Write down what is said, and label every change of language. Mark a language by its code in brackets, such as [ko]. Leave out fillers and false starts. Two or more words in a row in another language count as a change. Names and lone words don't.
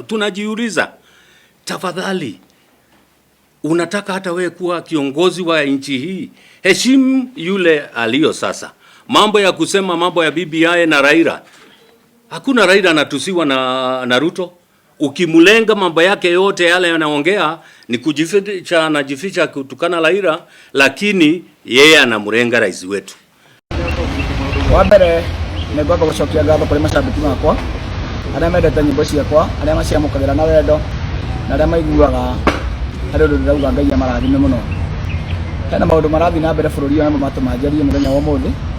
[sw] Tunajiuliza, tafadhali, unataka hata wewe kuwa kiongozi wa nchi hii, heshimu yule alio sasa. Mambo ya kusema mambo ya BBI na Raila, hakuna Raila anatusiwa na Ruto. Ukimulenga mambo yake yote yale yanaongea ni kujificha, anajificha kutukana Raila, lakini yeye anamrenga rais wetu. [ki] Wambere nego gucokia ngatho kuri macambiki makwa aria mendete nyimbo ciakwa, aria maciamũkagĩra na wendo na aria maiguaga harĩ ũndũ ndĩrauga Ngai amarathime mũno. Hena maũndũ marathiĩ na mbere bũrũri ũyũ na matũmanjarie mũthenya wa ũmũthĩ.